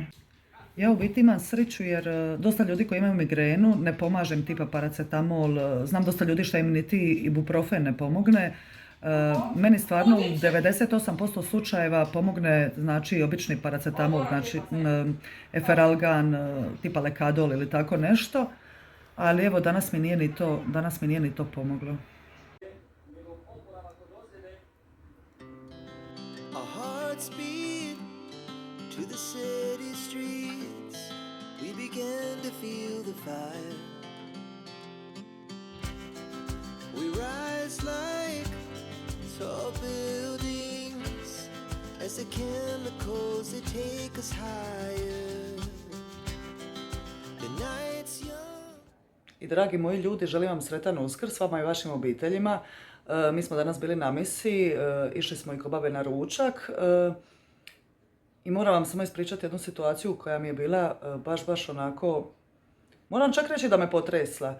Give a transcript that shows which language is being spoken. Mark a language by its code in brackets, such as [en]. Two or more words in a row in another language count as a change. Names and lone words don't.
[hr] Ja u biti imam sreću jer dosta ljudi koji imaju migrenu ne pomažem tipa paracetamol, znam dosta ljudi što im niti ibuprofen ne pomogne. Meni stvarno u 98% slučajeva pomogne znači obični paracetamol, znači eferalgan, tipa lekadol ili tako nešto, ali evo danas mi nije ni to pomoglo. [en] To the city streets, we began to feel the fire. We rise like tall buildings as the chemicals that take us higher. The night's young. [hr] I dragi moji ljudi, želim vam sretan Uskrs, vama i vašim obiteljima. Mi smo danas bili na misi, išli smo i kod babe na ručak. I moram vam samo ispričati jednu situaciju koja mi je bila baš onako, moram čak reći da me potresla.